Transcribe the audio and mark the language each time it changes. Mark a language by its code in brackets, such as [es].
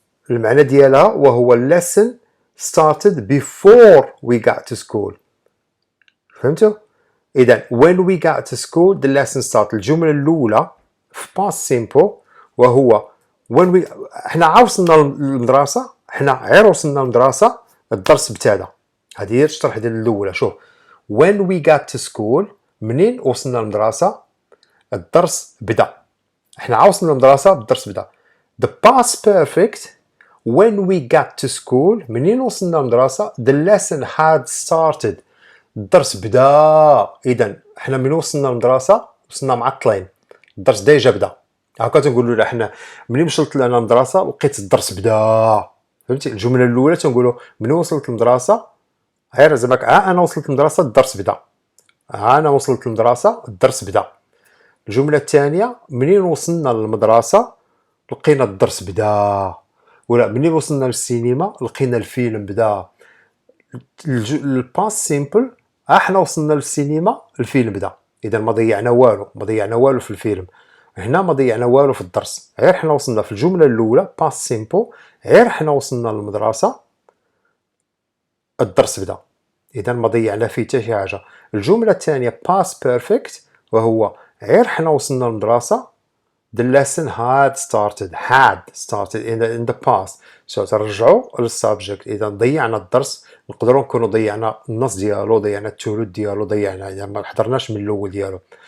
[ar] المعنى ديالها وهو [en] lesson started before we got to school. [ar] فهمتوا؟ إذا [en] when we got to school the lesson started. [ar] الجملة الأولى في past simple وهو [en] when we [ar] حنا وصلنا للمدرسة غير وصلنا للمدرسة الدرس ابتدى. هذه هي الشرح ديال الأولى. شوف [en] when we got to school [ar] منين وصلنا للمدرسة الدرس بدأ. حنا وصلنا للمدرسة الدرس بدأ. [en] the past perfect when we got to school [ar] منين وصلنا للمدرسة [en] the lesson had started. [ar] الدرس بدأ. إذا حنا منين وصلنا للمدرسة وصلنا معطلين الدرس ديجا بدأ. هكا تنقولوا لا حنا منين وصلت لنا المدرسة لقيت الدرس بدأ. فهمتي الجملة الأولى تنقولوا منين وصلت للمدرسة غير زعما أنا وصلت للمدرسة الدرس بدأ. أنا وصلت للمدرسة الدرس بدأ. الجملة الثانية منين وصلنا للمدرسة لقينا الدرس بدأ. ولا منين وصلنا للسينما لقينا الفيلم بدأ. الباست سيمبل احنا وصلنا للسينما الفيلم بدأ. إذا ما ضيعنا والو في الفيلم. هنا ما ضيعنا والو في الدرس غير حنا وصلنا في الجملة الأولى past simple غير حنا وصلنا للمدرسة الدرس بدأ. إذا ما ضيعنا فيه حتى شي حاجة. الجملة الثانية [en] past perfect [ar] وهو غير حنا وصلنا للمدرسة [en] the lesson had started in the past. [ar] ترجعوا للسبجكت. إذا ضيعنا الدرس نقدروا نكونوا ضيعنا النص ديالو ضيعنا الثلث ديالو ضيعنا يعني ما حضرناش من الأول ديالو.